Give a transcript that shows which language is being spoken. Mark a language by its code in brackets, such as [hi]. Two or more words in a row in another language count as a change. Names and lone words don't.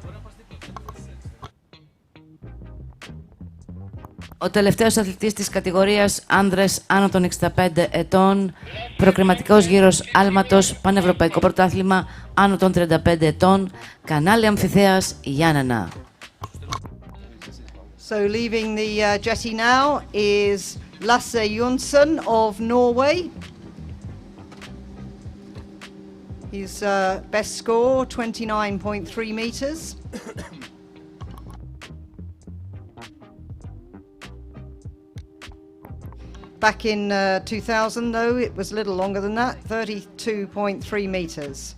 [el] Ο τελευταίος αθλητής της κατηγορίας άνδρες άνω των 65 ετών, προκριματικός γύρος άλματος, πανευρωπαϊκό πρωτάθλημα άνω των 35 ετών, κανάλι αμφιθέας Ioannina. [en] So leaving the jetty now is Lasse Jonsson of Norway. His best score, 29.3 metres. Back in 2000, though, it was a little longer than that, 32.3 metres.